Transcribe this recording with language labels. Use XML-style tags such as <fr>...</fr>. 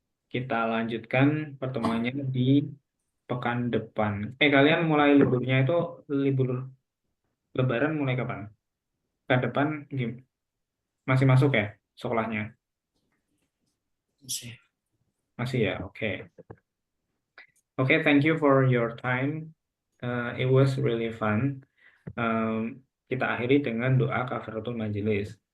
<id>Kita lanjutkan pertemuannya di pekan depan. Kalian mulai liburnya itu libur Lebaran mulai kapan? Pekan depan masih masuk ya sekolahnya? Masih. Masih ya, oke.</id> <en>Oke, thank you for your time. It was really fun.</en> <id>Kita akhiri dengan doa kafaratul majelis.</id>